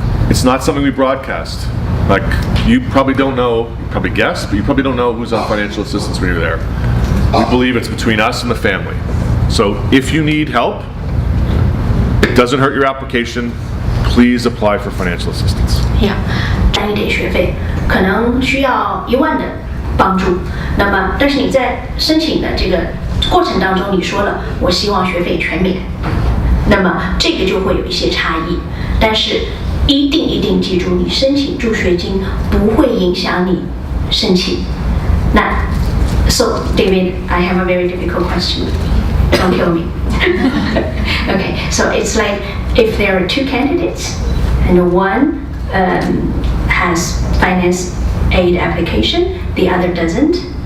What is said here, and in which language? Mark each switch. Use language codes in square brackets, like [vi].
[en] It's not something we broadcast. Like, you probably don't know, you probably guess, but you probably don't know who's on financial assistance when you're there. We believe it's between us and the family. So if you need help, it doesn't hurt your application, please apply for financial assistance. [zh] Yeah， 占一点学费，可能需要1万的帮助。那么，但是你在申请的这个过程当中，你说了我希望学费全免，那么这个就会有一些差异。但是一定记住，你申请助学金不会影响你申请。 [en] 那 So David, I have a very difficult question. Don't kill me. Okay, so it's like if there are 2 candidates and one has finance aid application, the other doesn't.